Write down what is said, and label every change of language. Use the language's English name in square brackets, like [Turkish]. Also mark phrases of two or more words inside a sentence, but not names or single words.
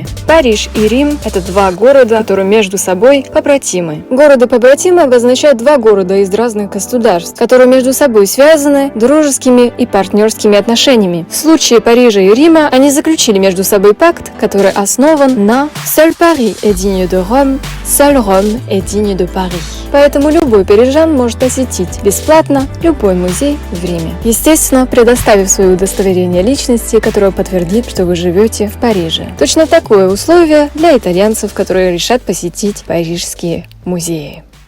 [Russian] Париж и Рим – это 2 города, которые между собой побратимы. Города-побратимы обозначают 2 города из разных государств, которые между собой связаны дружескими и партнерскими отношениями. В случае Парижа и Рима они заключили между собой пакт, который основан на [French] «Seul Paris est digne de Rome, seul Rome est digne de Paris». [Russian] Поэтому любой парижан может посетить бесплатно любой музей в Риме. Естественно, предоставив свое удостоверение личности, которое подтвердит, что вы живете в Париже. Точно такое условие для итальянцев, которые решат посетить парижские музеи.